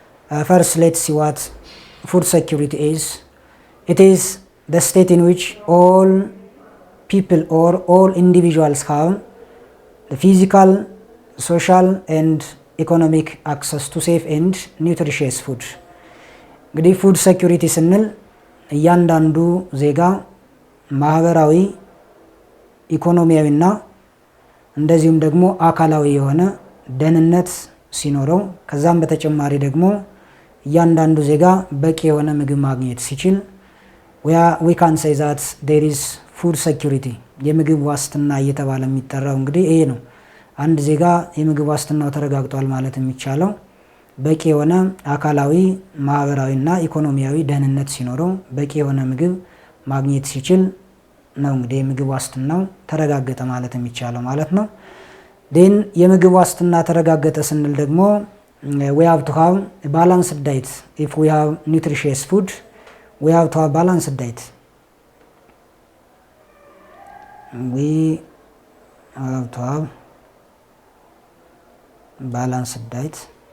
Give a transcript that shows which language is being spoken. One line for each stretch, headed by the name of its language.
English: First, let's see what food security is. It is the state in which all people or all individuals have the physical, social and economic access to safe and nutritious food.
Amharic: እንግዲህ ፉድ ሴኩሪቲ ስንል እያንዳንዱ ዜጋ ማህበራዊ፣ ኢኮኖሚያዊና እንደዚሁም ደግሞ አካላዊ የሆነ ደህንነት ሲኖረው ከዛም በተጨማሪ ደግሞ እያንዳንዱ ዜጋ በቂ የሆነ ምግብ ማግኘት ሲችል
English: we can say that there is food security
Amharic: የምግብ ዋስትና እየተባለ የሚጠራው እንግዲህ ይሄ ነው። አንድ ዜጋ የምግብ ዋስትናው ተረጋግጧል ማለት የሚቻለው በቂ የሆነ አካላዊ፣ ማህበራዊና ኢኮኖሚያዊ ደህንነት ሲኖረው በቂ የሆነ ምግብ ማግኘት ሲችል ነው እንግዲህ የምግብ ዋስትናው ተረጋገጠ ማለት የሚቻለው ማለት ነው። then የምግብ ዋስትና ተረጋገጠ ስንል ደግሞ
English: we have to have a balanced diet. If we have nutritious food, we have to have balanced diet. We have to have balanced diet.